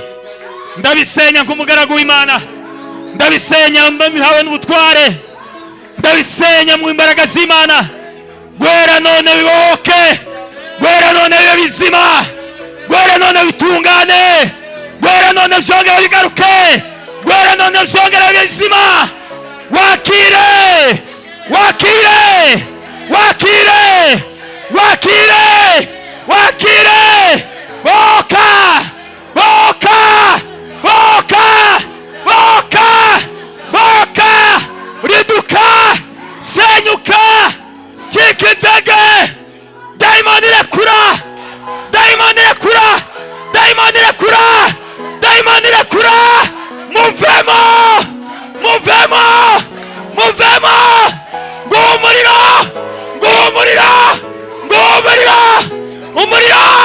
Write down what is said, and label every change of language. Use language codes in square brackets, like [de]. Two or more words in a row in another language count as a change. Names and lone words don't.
[rw] Ndabisenya nk'umugaragu w'Imana, ndabisenya mbihawe n'ubutware, ndabisenya mu imbaraga z'Imana. Guhera none biboke, guhera none bibe bizima, guhera none bitungane, guhera none byongera bigaruke, guhera none byongera bizima. Wakire, wakire, wakire, wakire, wakire. Boka, boka, boka, boka, boka. Riduka, senyuka, cika intege. Dayimoni rekura, dayimoni rekura, dayimoni rekura, dayimoni rekura. Muvemo, muvemo, muvemo. Ngumuriro, ngumuriro, ngumuriro, umuriro.